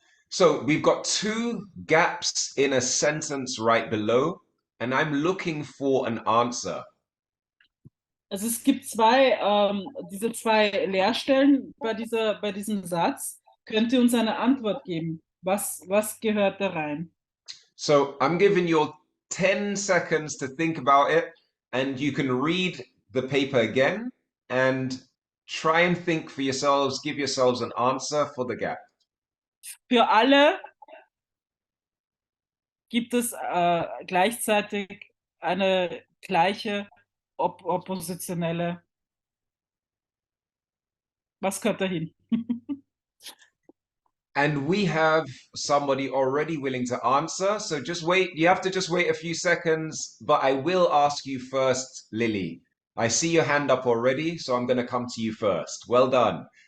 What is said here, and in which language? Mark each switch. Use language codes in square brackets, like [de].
[en] So we've got two gaps in a sentence right below, and I'm looking for an answer. [de] Also es gibt diese zwei Leerstellen bei diesem Satz. Könnt ihr uns eine Antwort geben? Was gehört da rein? [en] So I'm giving you 10 seconds to think about it, and you can read the paper again and try and think for yourselves, give yourselves an answer for the gap. [de] Für alle gibt es gleichzeitig eine gleiche oppositionelle. Was gehört dahin? [en] And we have somebody already willing to answer. So just wait. You have to just wait a few seconds, but I will ask you first, Lily. I see your hand up already, so I'm going to come to you first. Well done.